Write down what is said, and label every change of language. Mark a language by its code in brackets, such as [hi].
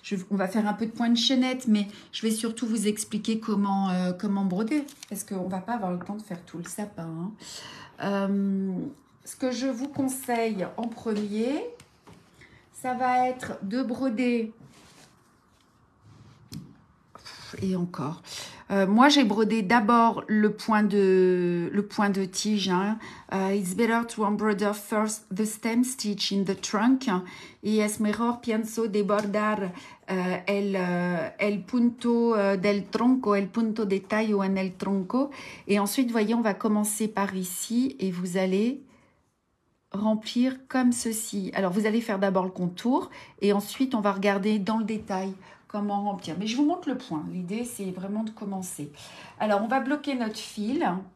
[fr] on va faire un peu de point de chaînette, mais je vais surtout vous expliquer comment broder parce qu'on ne va pas avoir le temps de faire tout le sapin. Hein. Ce que je vous conseille en premier, ça va être de broder... Et encore. Moi, j'ai brodé d'abord le point de tige. Hein. [en] It's better to embroider first the stem stitch in the trunk. [es] Y es mejor pienso de bordar el punto del tronco, el punto de tallo en el tronco. [fr] Et ensuite, voyez, on va commencer par ici et vous allez remplir comme ceci. Alors, vous allez faire d'abord le contour et ensuite, on va regarder dans le détail comment remplir. Mais je vous montre le point. L'idée, c'est vraiment de commencer. Alors, on va bloquer notre fil.